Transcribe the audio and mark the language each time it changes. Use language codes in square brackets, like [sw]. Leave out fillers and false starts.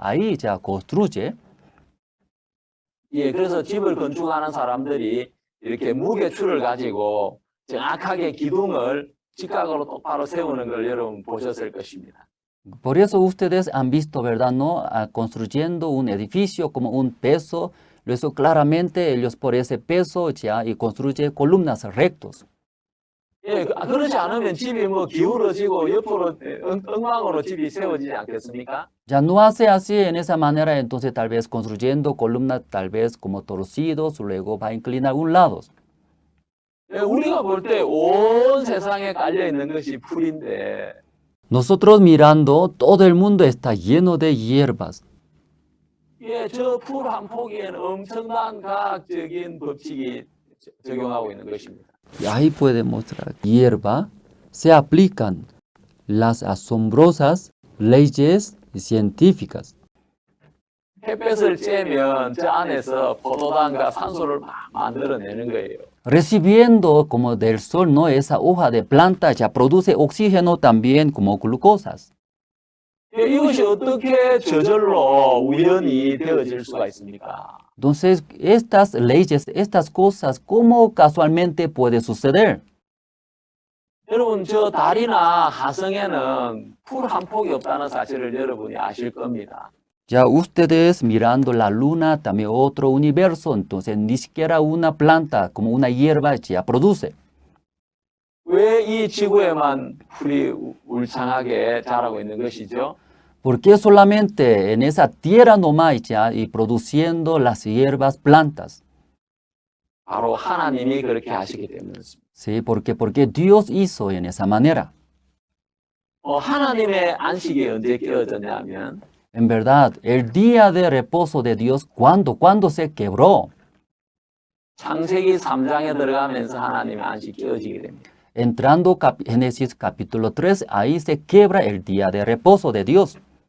[es] Ahí ya construye. [ko] 예, 그래서 집을 건축하는 사람들이 이렇게 무게추를 가지고 정확하게 기둥을 직각으로 똑바로 세우는 걸 여러분 보셨을 것입니다. [es] Por eso ustedes han visto, ¿verdad? ¿No? Construyendo un edificio como un peso. Eso claramente ellos por ese peso ya y construye columnas rectos. [ko] 예, 그렇지 않으면 집이 뭐 기울어지고 옆으로 엉망으로 집이 세워지지 않겠습니까? [es] Ya no hace así en esa manera, entonces tal vez construyendo columnas tal vez como torcidos, luego va a inclinar a un lado. [ko] 예, 우리가 볼 때 온 세상에 깔려 있는 것이 풀인데 [es] Nosotros mirando, todo el mundo está lleno de hierbas. [ko] 예, 저 풀 한 포기에는 엄청난 과학적인 법칙이 적용하고 있는 것입니다. [es] Y ahí puede mostrar hierba, se aplican las asombrosas leyes científicas. [ko] 햇볕을 쬐면 저 안에서 포도당과 산소를 막 만들어내는 거예요. [es] Recibiendo como del sol, ¿no? Esa hoja de planta ya produce oxígeno también como glucosas. [ko] 예, 이것이 어떻게 저절로 우연히 되어질 수가 있습니까? [es] Entonces, estas leyes, estas cosas, ¿cómo casualmente puede suceder? [ko] 여러분, 저 달이나 하성에는 풀 한 폭이 없다는 사실을 여러분이 아실 겁니다. [es] Ya ustedes mirando la luna, también otro universo, entonces ni siquiera una planta como una hierba ya produce. [ko] 왜 이 지구에만 풀이 울창하게 자라고 있는 것이죠? [es] ¿Por qué solamente en esa tierra nomás ya y produciendo las hierbas plantas? [ko] 바로 하나님이 그렇게 하시기 때문이었습니다. [es] Sí, porque Dios hizo en esa manera. [ko] 하나님의 안식이 언제 깨어졌냐면 [es] En verdad, el día de reposo de Dios, ¿cuándo se quebró? [ko] 창세기 3장에 들어가면서 하나님의 안식이 깨어지게 됩니다. [es] Entrando Génesis capítulo 3, ahí se quiebra el día de reposo de Dios.